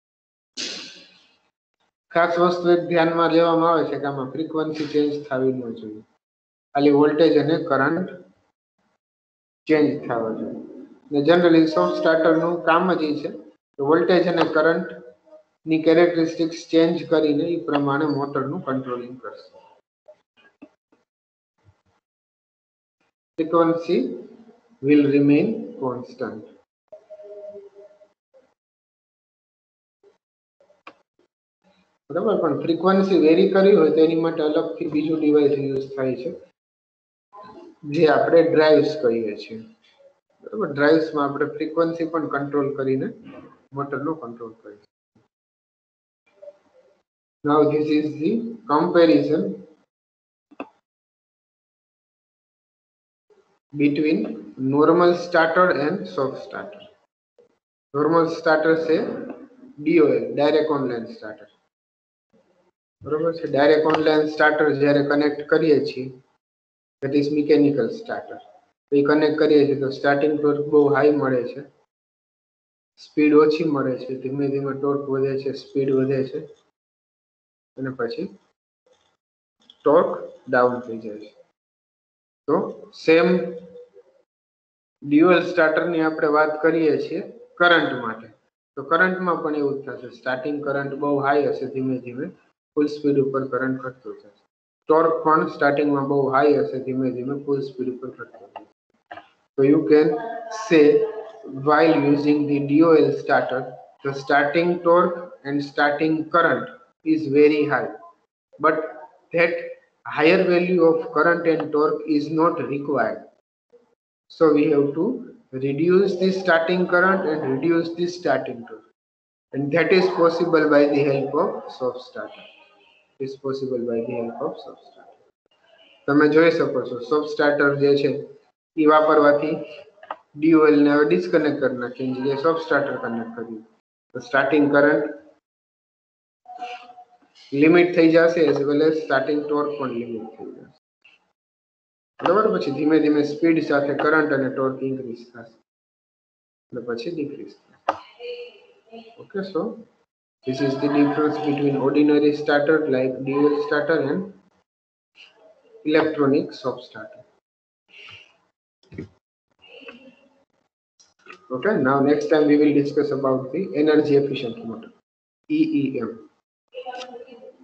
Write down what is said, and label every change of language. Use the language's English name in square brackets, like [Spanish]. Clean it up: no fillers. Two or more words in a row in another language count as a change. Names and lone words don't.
[Gujarati] ખાસ વસ્તુ એક ધ્યાનમાં લેવામાં આવે છે કે આમાં ફ્રીક્વન્સી ચેન્જ થવી ન જોઈએ, ખાલી વોલ્ટેજ અને કરંટ ચેન્જ થવા જોઈએ. ને જનરલી [English] soft starter's [Gujarati] કામ જ એ છે કે વોલ્ટેજ અને કરંટની કેરેક્ટરિસ્ટિક્સ ચેન્જ કરીને એ પ્રમાણે મોટરનું કંટ્રોલિંગ કરશે. [English] ફ્રીક્વન્સી will remain constant. [Gujarati] બરાબર, પણ ફ્રીક્વન્સી વેરી કરવી હોય તો એની માટે અલગથી બીજું ડિવાઇસ યુઝ થાય છે, જે આપણે ડ્રાઇવ્સ કહીએ છીએ. બરાબર, ડ્રાઇવ્સમાં આપણે ફ્રીક્વન્સી પણ કંટ્રોલ કરીને મોટરનો કંટ્રોલ કરીએ. [English] Now this is the comparison between normal starter and soft starter. Normal starter છે DOL, direct online starter. [Gujarati] બરોબર છે. [English] direct online starter [Gujarati] જ્યારે કનેક્ટ કરીએ છીએ [English] that is mechanical starter. [Gujarati] તો એ કનેક્ટ કરીએ છીએ તો [English] starting torque [Gujarati] બહુ હાઈ મળે છે, સ્પીડ ઓછી મળે છે, ધીમે ધીમે ટોર્ક વધે છે, સ્પીડ વધે છે અને પછી ટોર્ક ડાઉન થઈ જાય છે. તો સેમ ડ્યુઅલ સ્ટાર્ટરની આપણે વાત કરીએ છીએ કરંટ માટે. તો કરંટમાં પણ એવું જ થશે. [English] starting current [Gujarati] બહુ હાઈ હશે, ધીમે ધીમે ફૂલ સ્પીડ ઉપર કરંટ ઘટતો થશે. ટોર્ક પણ સ્ટાર્ટિંગમાં બહુ હાઈ હશે, ધીમે ધીમે ફૂલ સ્પીડ ઉપર ઘટતો થશે. [English] So you can say while using the DOL starter, the starting torque and starting current is very high, but that higher value of current and torque is not required. So we have to reduce the starting current and reduce the starting torque, and that is possible by the help of soft starter. It is possible by the help of soft starter. [Gujarati] તમે જોઈ શકો છો [English] soft starter [Gujarati] જે છે એ વાપરવાથી DOL ને હવે ડિસ્કનેક્ટ કરી નાખી, જગ્યાએ [English] soft starter [Gujarati] કનેક્ટ કર્યું તો [English] starting current limit [Gujarati] થઈ જશે, [English] as well as starting torque [Gujarati] પણ લિમિટ થઈ જશે. બરાબર, પછી ધીમે ધીમે સ્પીડ સાથે કરંટ અને ટોર્ક ઇન્ક્રીઝ થશે અને પછી ડિક્રીઝ થશે. [English] okay, so this is the difference between ordinary starter like DOL starter and electronic soft starter. Okay, now next time we will discuss about the energy efficient motor, EEM.